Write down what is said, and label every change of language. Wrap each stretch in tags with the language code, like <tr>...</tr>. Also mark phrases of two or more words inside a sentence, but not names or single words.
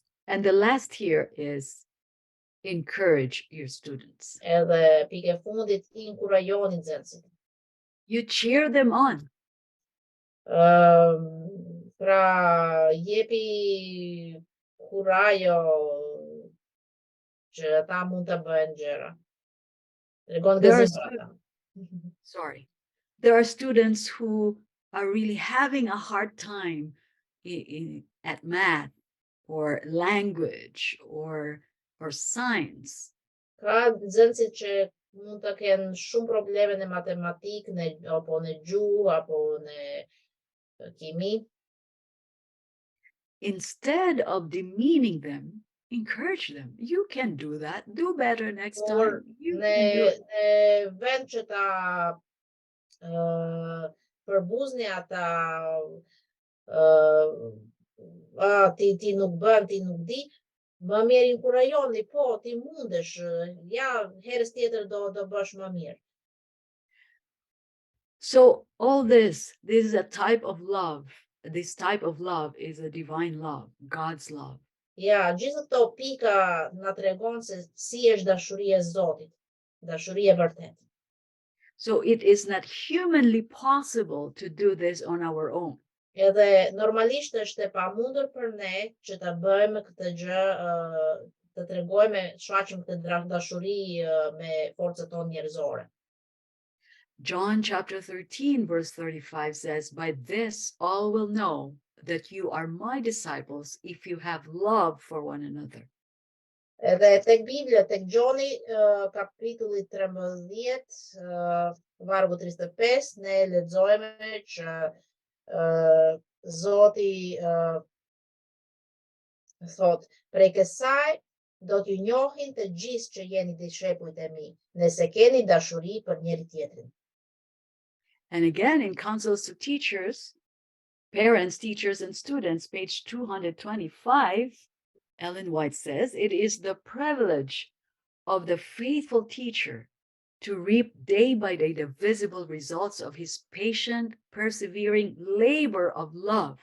<en>And the last here is encourage your students.</en> <sq>Edhe pikë e fundit, inkurajoni nxënësit.</sq> <en>You cheer them on.</en> <sq>Pra jepi kurajo që ata mund të bëjnë gjëra. Tregon</sq> <en>There are</en> <sq>gëzim për ata.</sq> <en>Sorry. There are students who are really having a hard time at math or language or science.</en> <sq>Ka nxënësit që mund të kenë shumë probleme në matematikë, apo në gjuhë, apo në kimi.</sq> <en>Instead of demeaning them, encourage them. You can do that. Do better next</en> <sq>Por</sq> <en>time. You can do it.</en> <sq>në vend që ta përbuzni ata, ti nuk bën, ti nuk di, më mirë inkurajoni, po ti mundesh, ja herës tjetër do bësh më mirë.</sq> <en>So all this is a type of love. This type of love is a divine love, God's love.</en> <sq>Ja, gjithë këto pika na tregon se si është dashuria e Zotit, dashuria e vërtetë.</sq> <en>So it is not humanly possible to do this on our own.</en> <sq>Edhe normalisht është e pamundur për ne që ta bëjmë këtë gjë, të tregojmë, shfaqim këtë dashuri me forcën tonë njerëzore.</sq> <en>John chapter 13 verse 35 says, "By this all will know that you are my disciples if you have love for one another."</en> <sq>Edhe tek Biblia, tek Gjoni, kapitulli 13, vargu 35, ne lexojmë që Zoti thot, prej kësaj do t'ju njohin të gjithë që jeni discepujt e mi, nëse keni dashuri për njëri tjetrin.</sq> <en>And again in Counsels to Teachers, Parents, Teachers, and Students, page 225, Ellen White says, "It is the privilege of the faithful teacher to reap day by day the visible results of his patient, persevering labor of love.</en>